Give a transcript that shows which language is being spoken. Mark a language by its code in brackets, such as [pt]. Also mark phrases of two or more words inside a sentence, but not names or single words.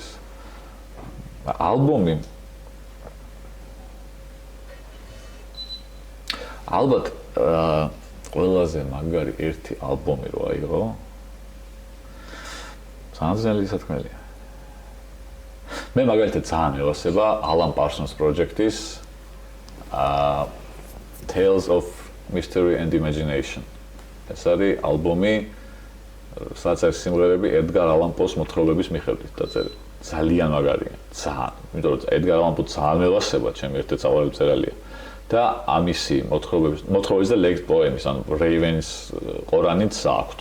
[ka] ალბომი ალბათ ყველაზე მაგარი ერთი ალბომი რო აიღო. ძალიან სათქმელია. მე მაგალითად ძალიან მევასება Alan Parsons Project-ის Tales of Mystery and Imagination. ეს არის ალბომი, სადაც არის სიმღერები Edgar Allan Poe-ს მოთხრობების მიხედვით დაწერილი. ძალიან მაგარია, ძალიან. იმიტომ რომ Edgar Allan Poe ძალიან მევასება, ჩემი ერთ-ერთი საყვარელი მწერალია. და ამისი მოთხრობების და ლეგს პოემის, ანუ Ravens ყორანიც აქვთ.